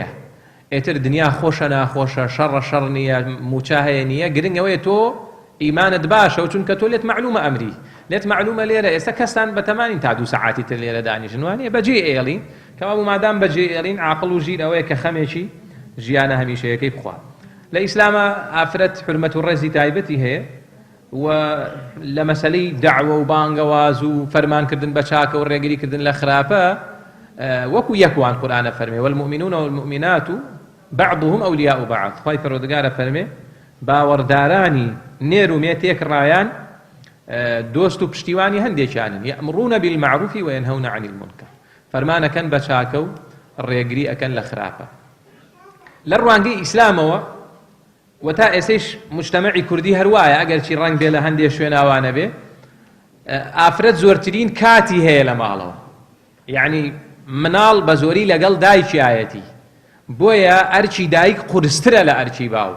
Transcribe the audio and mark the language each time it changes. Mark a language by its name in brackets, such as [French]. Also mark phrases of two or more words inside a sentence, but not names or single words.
[Central Kurdish] ئێتر دنیا خۆشە ناخۆشە، شەڕە شەڕ نییە، موچە هەیە نییە، گرنگەوەیە تۆ ئیمانت باشە و چونکە تۆ لێت معلومە ئەمری، لێت معلومە لێرە ئێستا کەستان بەتەمانین تا 2 سەعاتی تر لێرە دانیژن وانێ بەجێ ئێڵین کەوا بوو مادام بەجێ ئێڵین عاقڵ و ژیر ئەوەیە کە خەمێکی ژیانە هەمیشەیەکەی بخوا. لە ئیسلامە ئافرەت حورمەت و ڕێزی تایبەتی هەیە و لە مەسەلەی دەعوە و بانگەواز و فەرمانکردن بە چاکە و ڕێگریکردن لە خراپە وەکو یەکوان قورئانە فەرمێ [Arabic] والمؤمنون والمؤمنات بعضهم أولياء بعض. [Central Kurdish] خوای پەروەردگارە فەرمێ باوەڕدارانی نێر و مێتێک ڕایان دۆست و پشتیوانی هەندێکیانن. [Arabic] یەأمرون بالمعروف وينهون عن المنکر. [Central Kurdish] فەرمانەکەن بە چاکە و ڕێگری ئەکەن لە خراپە. لە ڕوانگەی ئیسلامەوە و تا ئێسەیش مجتەمەعی کوردی هەروایە ئەگەر چی ڕەنگ بێ لە هەندێک شوێناوانە بێ ئافرەت زۆرترین کاتی هەیە لە ماڵەوە. یعنی مناڵ بە زۆری لەگەڵ دایکیایەتی، بۆیە ئەرچی دایک قورسترە لە ئەرچی باوک.